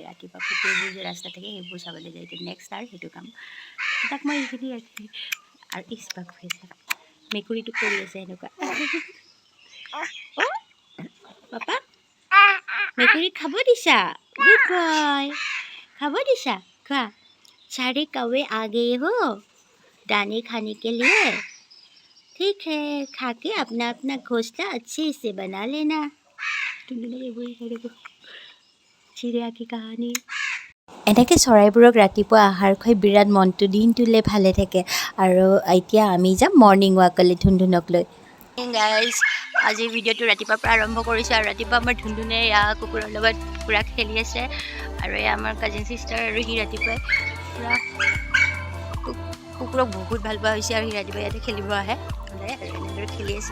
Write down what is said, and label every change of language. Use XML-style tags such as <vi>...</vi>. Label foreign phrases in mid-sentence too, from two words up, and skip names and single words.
<as>ৰাতিপুৱা কুকুৰবোৰ যে ৰাস্তা থাকে সেইবোৰ চাবলৈ যায়। এতিয়া নেক্সট তাৰ সেইটো কাম। তাক মই এইখিনি ৰাখি আৰু ইস্পাক হৈছে মেকুৰীটোক কৰি আছে এনেকুৱা। পাপা মেকুৰীক খাব দিছা?</as> <en>good boy,</en> <as>খাব দিছা? খোৱা।</as> <hi>सारे कौवे आ गए हो दाने खाने के लिए। ठीक है, खा के अपना अपना घोंसला अच्छे से बना लेना। चिड़िया की कहानी।</hi> <as>এনেকৈ চৰাইবোৰক ৰাতিপুৱা আহাৰ খুৱাই বিৰাট মনটো দিনটোলৈ ভালে থাকে। আৰু এতিয়া আমি যাম</as> <en>morning walkলৈ</en> <as>ধুনধুনক লৈ। গাইজ আজি ভিডিঅ'টো ৰাতিপুৱাৰ পৰা আৰম্ভ কৰিছোঁ আৰু ৰাতিপুৱা আমাৰ ধুনধুনে কুকুৰৰ লগত পূৰা খেলি আছে আৰু এয়া আমাৰ</as> <en>cousin sister</en> <as>আৰু সি ৰাতিপুৱাই পূৰা কুকুৰক বহুত ভাল পোৱা হৈছে আৰু সি ৰাতিপুৱা ইয়াতে খেলিব আহে সদায় আৰু এনেদৰে খেলি আছে।</as>